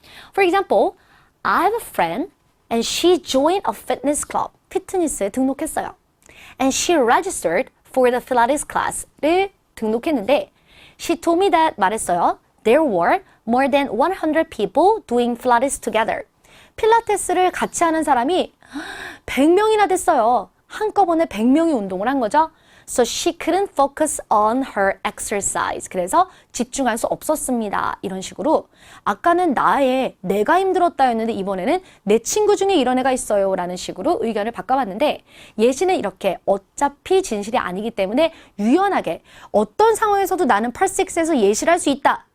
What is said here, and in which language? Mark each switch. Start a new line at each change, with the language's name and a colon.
English: For example, I have a friend and she joined a fitness club.
Korean: 피트니스에 등록했어요.
English: And she registered for the Pilates class
Korean: 를 등록했는데
English: she told me that
Korean: 말했어요.
English: There were more than 100 people doing Pilates together.
Korean: 필라테스를 같이 하는 사람이 100명이나 됐어요. 한꺼번에 100명이 운동을 한 거죠.
English: So she couldn't focus on her exercise.
Korean: 그래서 집중할 수 없었습니다. 이런 식으로 아까는 내가 힘들었다였는데 이번에는 내 친구 중에 이런 애가 있어요. 라는 식으로 의견을 바꿔봤는데 예시는 이렇게 어차피 진실이 아니기 때문에 유연하게 어떤 상황에서도 나는 펄6에서 예시를 할 수 있다.